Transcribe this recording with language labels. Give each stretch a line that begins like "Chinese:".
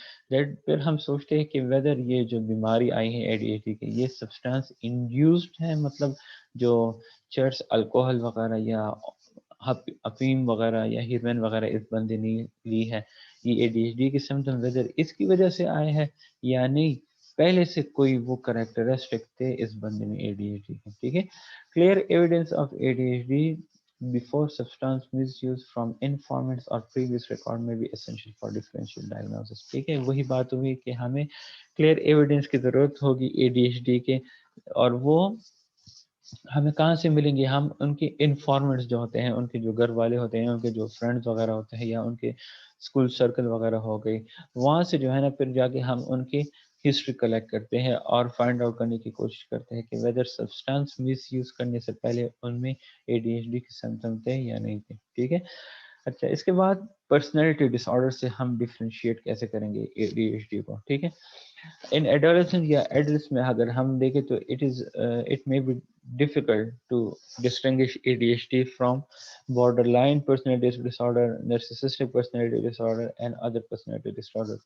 Urdu: پھر ہم سوچتے ہیں کہ ویدر یہ جو بیماری آئی ہے اے ڈی ایچ ڈی کی، یہ سبسٹانس انڈیوسڈ ہے، مطلب جو چرس، الکوہل وغیرہ یا افیم وغیرہ یا ہیروین وغیرہ اس بندے نے لی ہے، یہ اے ڈی ایچ ڈی کے سمپٹم ویدر اس کی وجہ سے آئے ہیں یا نہیں، پہلے سے کوئی وہ کریکٹرسٹک تھے اس بندے میں اے ڈی ایچ ڈی کے. ٹھیک ہے.
English: Clear evidence of A D H D before substance misuse from informants or previous record may be essential for differential diagnosis.
Urdu: ٹھیک ہے، وہی بات ہوئی کہ ہمیں کلیئر ایویڈنس کی ضرورت ہوگی اے ڈی ایچ ڈی کے، اور وہ ہمیں کہاں سے ملیں گے؟ ہم ان کے انفارمنٹس جو ہوتے ہیں، ان کے جو گھر والے ہوتے ہیں، ان کے جو فرینڈز وغیرہ ہوتے ہیں، یا ان کے اسکول سرکل وغیرہ ہو گئی، وہاں سے جو ہے نا پھر جا کے ہم ان کی ہسٹری کلیکٹ کرتے ہیں اور فائنڈ آؤٹ کرنے کی کوشش کرتے ہیں کہ ویدر سبسٹانس مس یوز کرنے سے پہلے ان میں اے ڈی ایچ ڈی کے سمپٹم تھے یا نہیں تھے. ٹھیک ہے. اچھا، اس کے بعد پرسنالٹی ڈس آرڈر سے ہم ڈفرینشیٹ کیسے کریں گے اے ڈی ایچ ڈی کو. ٹھیک ہے.
English: ان ایڈولسنٹ یا ایڈلٹس
Urdu: میں اگر ہم دیکھیں تو
English: It may be difficult to distinguish ADHD from borderline personality disorder, narcissistic personality disorder and other personality disorder.